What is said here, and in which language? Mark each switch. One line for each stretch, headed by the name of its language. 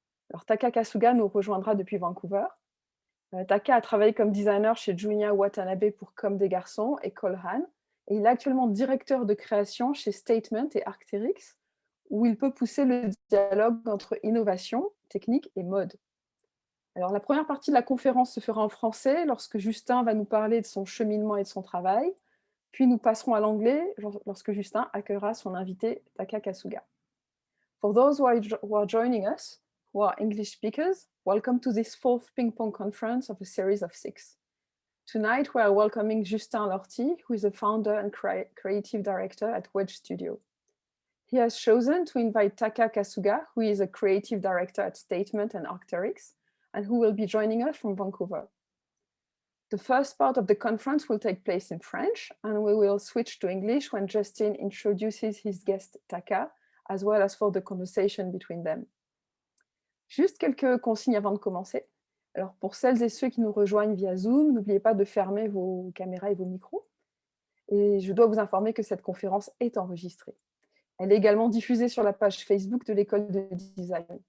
French: Alors, Taka Kasuga nous rejoindra depuis Vancouver. Taka a travaillé comme designer chez Junya Watanabe pour Comme des garçons et École, et il est actuellement directeur de création chez Statement et Arc'teryx, où il peut pousser le dialogue entre innovation, technique et mode. Alors, la première partie de la conférence se fera en français, lorsque Justin va nous parler de son cheminement et de son travail. Puis nous passerons à l'anglais, lorsque Justin accueillera son invité Taka Kasuga.
English: For those who are joining us, who are English speakers, welcome to this fourth ping-pong conference of a series of 6. Tonight, we are welcoming Justin Lortie, who is the founder and creative director at Wedge Studio. He has chosen to invite Taka Kasuga, who is a creative director at Statement and Arc'teryx, and who will be joining us from Vancouver. The first part of the conference will take place in French, and we will switch to English when Justin introduces his guest Taka, as well as for the conversation between them.
French: Juste quelques consignes avant de commencer. Alors, pour celles et ceux qui nous rejoignent via Zoom, n'oubliez pas de fermer vos caméras et vos micros. Et je dois vous informer que cette conférence est enregistrée. Elle est également diffusée sur la page Facebook de l'École de design.